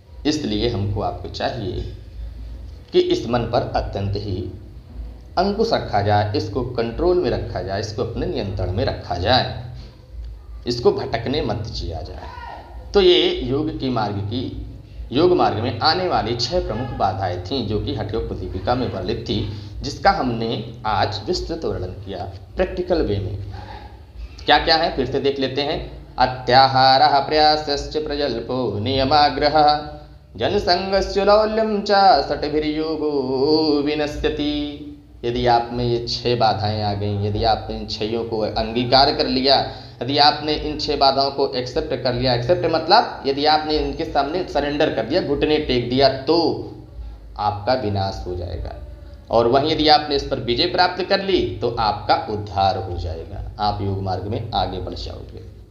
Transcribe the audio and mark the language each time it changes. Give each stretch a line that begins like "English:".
Hindi: इसलिए हमको आपको चाहिए कि इस मन पर अत्यंत ही अंकुश रखा जाए, इसको कंट्रोल में रखा जाए, इसको अपने नियंत्रण में रखा जाए, इसको भटकने मत दिया जाए। तो ये योग मार्ग में आने वाली 6 प्रमुख बाधाएं थीं, जो कि हठयोग प्रदीपिका में वर्णित थी, जिसका हमने आज विस्तृत वर्णन किया प्रैक्टिकल वे में। क्या क्या है फिर से देख लेते हैं।
Sanskrit: अत्याहारः प्रयासश्च प्रजल्पो नियमाग्रहः जनसंगस्य लौल्यं च सटभिर्योगो विनश्यति।
Hindi: यदि आप में ये 6 बाधाएं आ गई, यदि आपने इन 6 को अंगीकार कर लिया, यदि आपने इन 6 बाधाओं को एक्सेप्ट कर लिया, एक्सेप्ट मतलब यदि आपने इनके सामने सरेंडर कर दिया, घुटने टेक दिया, तो आपका विनाश हो जाएगा। और वहीं यदि आपने इस पर विजय प्राप्त कर ली, तो आपका उद्धार हो जाएगा, आप योग मार्ग में आगे बढ़ जाओगे।